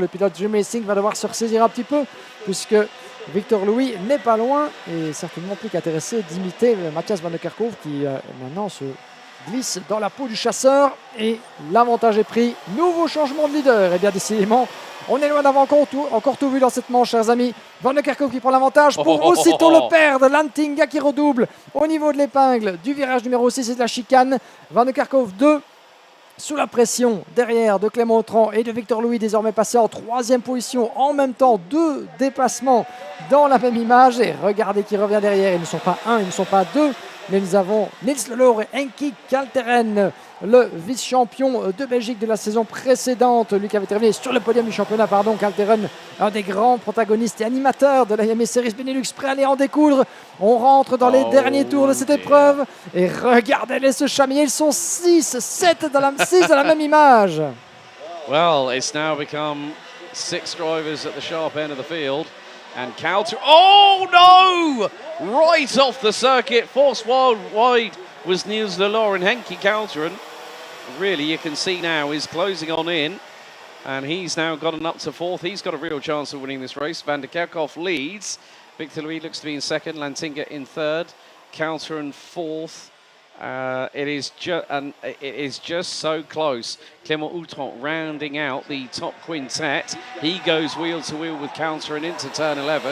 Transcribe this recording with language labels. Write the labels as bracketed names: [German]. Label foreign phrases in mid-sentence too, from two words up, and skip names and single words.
[French] Le pilote Jim Racing va devoir se ressaisir un petit peu, puisque Victor Louis n'est pas loin et certainement plus qu'intéressé d'imiter Matthias Van der Kerkhoff, qui maintenant se glisse dans la peau du chasseur, et l'avantage est pris. Nouveau changement de leader, et bien décidément on est loin d'avoir encore tout vu dans cette manche, chers amis. Van der Kerkhoff qui prend l'avantage pour aussitôt le perdre. Lantinga qui redouble au niveau de l'épingle du virage numéro 6 et de la chicane. Van der Kerkhoff 2 sous la pression derrière de Clément Houton et de Victor Louis, désormais passé en 3e position. En même temps, 2 dépassements dans la même image. Et regardez qui revient derrière. Ils ne sont pas 1, ils ne sont pas 2. Mais nous avons Nils Lelor et Henki Kalteren, le vice-champion de Belgique de la saison précédente. Lui qui avait terminé sur le podium du championnat, Kalteren, un des grands protagonistes et animateurs de la Iame Series Benelux, prêt à aller en découdre. On rentre dans les derniers tours de cette épreuve. Et regardez-les se chamailler, ils sont 6 dans la même image. [English] Well, it's now become 6 drivers at the sharp end of the field. And Kalteren, oh no! Right off the circuit, forced wide was Niels Lelor, and Henki Kalteren, really you can see now, is closing on in, and he's now gotten up to 4th. He's got a real chance of winning this race. Van der Kerkhoff leads. Victor Louis looks to be in 2nd, Lantinga in 3rd, Kalteren 4th. It is just so close. Clément Houton rounding out the top quintet. He goes wheel to wheel with Kalteren into turn 11.